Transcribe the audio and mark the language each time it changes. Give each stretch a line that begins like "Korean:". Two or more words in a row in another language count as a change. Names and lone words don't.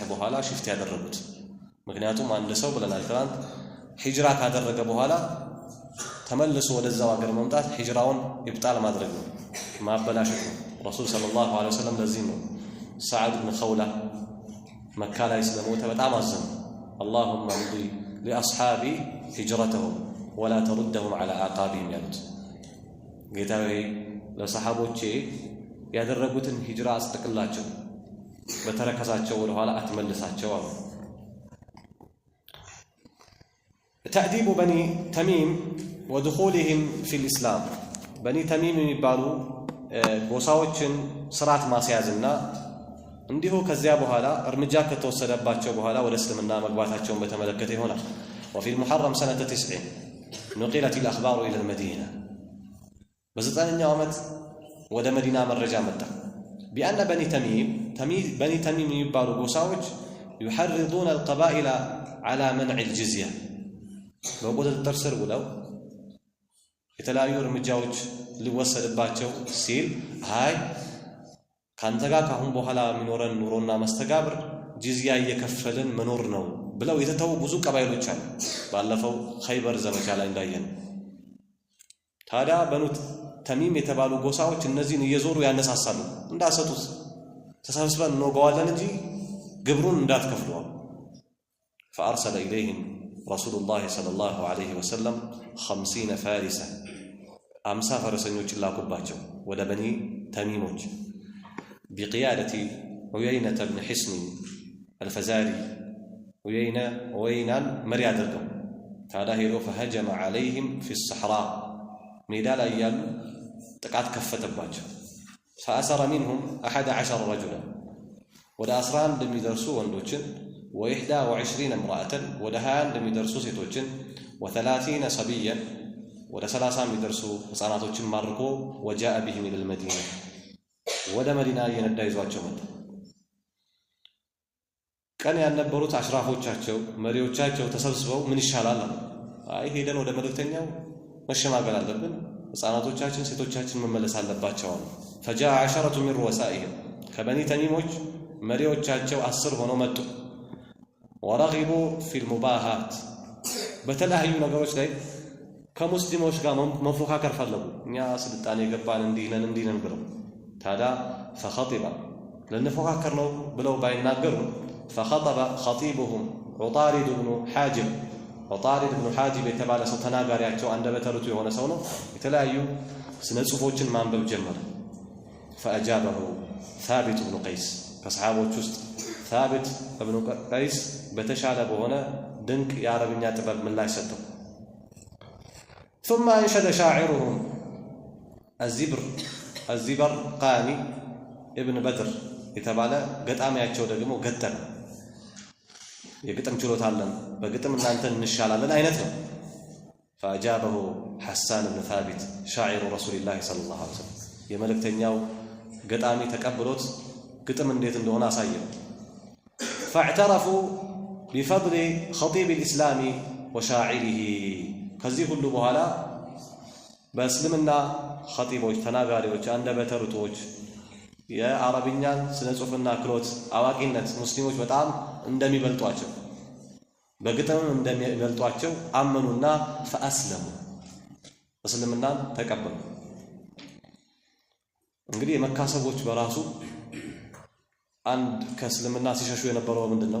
Amharic: በኋላ ሽፍት ያደረጉት። ምክንያቱም አንድ ሰው ብለናል ትናንት ሂጅራ ካደረገ በኋላ ተመልሶ ወደዛው ሀገር መምጣት ሂጅራውን ይብጣል ማድረግ ነው፣ ማበላሸት ነው። ረሱል ሰለላሁ ዐለይሂ ወሰለም ለዚህ ነው ሰዓድ ብን ኸውላ መካ ላይ ስለሞተ በጣም አዘኑ።
Arabic: اللهم امضي لاصحابي هجرتهم ولا تردهم على اعقابهم
Amharic: ያሉት ጌታዬ ለሰሃቦቼ ያደረጉትን ሂጅራ አስጠቅላቸው በተረከዛቸው ወደ ኋላ አትመልሳቸው አሉ።
Arabic: تأديب بني تميم ودخولهم في الإسلام بني تميم
Amharic: የሚባሉ ጎሳዎችን ስርዓት ማስያዝና እንዲሁ ከዚያ በኋላ እርምጃ ከተወሰደባቸው በኋላ ወደ እስልምና መግባታቸውን በተመለከተ ይሆናል።
Arabic: وفي المحرم سنة 90 نقلت الأخبار إلى المدينة
Amharic: በዘጠነኛው ዓመት ወደ መዲና መረጃ መጣ። بأن بني تميم የሚባሉ ጎሳዎች
Arabic: يحرضون القبائل على منع الجزية
Amharic: በቁጥጥር ስር ውለው የተለያዩ እርምጃዎች ሊወሰድባቸው ሲል አይ ካንተ ጋር ካሁን በኋላ የሚኖረን ኑሮና መስተጋብር ጂዝያ እየከፈልን መኖር ነው ብለው የተተው ብዙ ቀባይሎች አሉ። ባለፈው ኸይበር ዘመቻ ላይ እንዳየን ታዲያ በኑ ተሚም የተባሉ ጎሳዎች እነዚህን እየዞሩ ያነሳሳሉ። እንዳሰጡት ተሰብስበን እንወጋዋለን እንጂ ግብሩን እንዳትከፍሉ።
Arabic: فأرسل إليهم رسول الله صلى الله عليه وسلم 50 فارسا
Amharic: 50 فرسኞች ላኩባቸው ወደ በኒ ተሚሞች بقيادة عيينة بن حصن الفزاري عيينة مري አድርገው ታዲያ ሄዶ
Arabic: فهجم عليهم في الصحراء
Amharic: ሜዳ ላይ ያሉ ጥቃት ከፈተባቸው።
Arabic: فأسر منهم 11 رجلا
Amharic: ወደ 11 የሚደርሱ ወንዶችን
Arabic: و21 امرأة
Amharic: ወደ 21 የሚደርሱ ሴቶችን
Arabic: و30 صبيا
Amharic: ወደ 30 የሚደርሱ ህፃናቶችን ማርኮ
Arabic: وجاء بهم إلى المدينة
Amharic: ወደ መዲና እየነዳ ይዟቸው መጣ። ቀን ያነበሩት አሽራፎቻቸው መሪዎቻቸው ተሰብስበው ምን ይሻላል? አይ ሄደን ወደ መልእክተኛው መሸማገል አለብን፣ ህፃናቶቻችን ሴቶቻችን መመለስ አለባቸው።
Arabic: فجاء 10 من رؤسائهم
Amharic: ከበኒ ተሚሞች መሪዎቻቸው 10 ሆነው መጡ።
Arabic: ورغبوا في المباهات
Amharic: በተለያዩ ነገሮች ላይ ከሙስሊሞች ጋር መፎካከር ፈለጉ። እኛ ስልጣኔ ገባን እንዲነን ብለው ታዲያ
Arabic: فخطب لنفكر
Amharic: ነው ብለው ባይናገሩ
Arabic: فخطب خطيبهم عطارد بن حاجب عطارد بن حاجب
Amharic: የተባለ ሰው ተናጋሪያቸው አንደበተ ርቱዕ የሆነ ሰው ነው። የተለያዩ ስነ ጽሁፎችን ማንበብ ጀመረ።
Arabic: فأجابه ثابت بن قيس
Amharic: ከሰሃቦች ውስጥ ثابت بن قيس በተሻለ በሆነ ድንቅ የአረብኛ ጥበብ ምላሽ ሰጠው።
Arabic: ثم انشد شاعرهم
Amharic: الزبر قاني ابن بدر የተባለ ገጣሚያቸው ደግሞ ገጠመ። የግጥም ችሎታ አለን፣ በግጥም እናንተን እንሻላለን አይነት ነው። فأجابه
Arabic: حسان بن ثابت شاعر رسول الله صلى الله عليه وسلم
Amharic: የመልእክተኛው ገጣሚ ተቀብሎት ግጥም እንዴት እንደሆነ አሳየው።
Arabic: فاعترفوا بفضل خطيب الإسلام وشاعره
Amharic: ከዚህ ሁሉ በኋላ በእስልምና ኸጢቦች ተናጋሪዎች አንደበተ ርቱዖች የአረብኛን ስነ ጽሁፍና ክሎት አዋቂነት ሙስሊሞች በጣም እንደሚበልጧቸው በግጥም እንደሚበልጧቸው አመኑና فأسلموا እስልምናን ተቀበሉ። እንግዲህ የመካ ሰዎች በራሱ አንድ ከእስልምና ሲሸሹ የነበረው ምንድነው?